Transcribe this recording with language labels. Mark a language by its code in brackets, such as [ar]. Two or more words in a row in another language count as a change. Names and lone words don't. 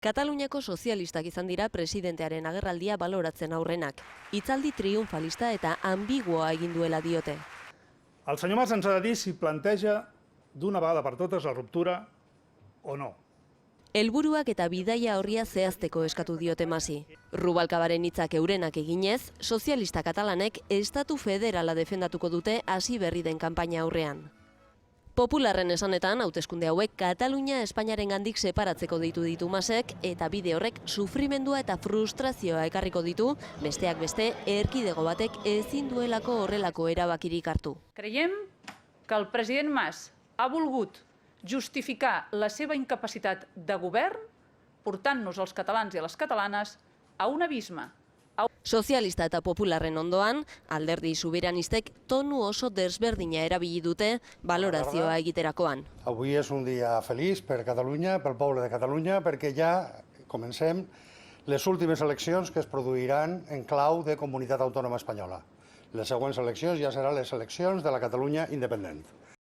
[eu] Kataluniako sozialistak izan dira presidentearen agerraldia baloratzen aurrenak. Hitzaldi triunfalista eta ambiguoa egin duela diote. [ca] El senyor Mas ens ha de dir si planteja d'una vegada per totes la ruptura o no. [eu] Helburuak eta bidaia horria zehazteko eskatu diote Masi. Rubalcabaren hitzak eurenak eginez, sozialista katalanek estatu federala defendatuko dute hasi berri den kanpaina aurrean. Popularren esanetan, hauteskunde hauek Katalunia Espainiarengandik separatzeko ditu Masek eta bide horrek sufrimendua eta frustrazioa ekarriko ditu, besteak beste, erkidego batek ezin duelako horrelako erabakirik hartu. [ca] Creiem que el president Mas ha volgut justificar la seva incapacitat de govern portant-nos als catalans i a les catalanes a un abisme. [eu] Sozialista eta popularren ondoan, alderdi soberanistek tonu oso desberdina erabili dute valorazioa egiterakoan. [ca] Avui és un dia feliç per Catalunya, pel poble de Catalunya, perquè ja comencem les últimes eleccions que es produiran en clau de comunitat autònoma espanyola. Les següents eleccions ja seran les eleccions de la Catalunya independent.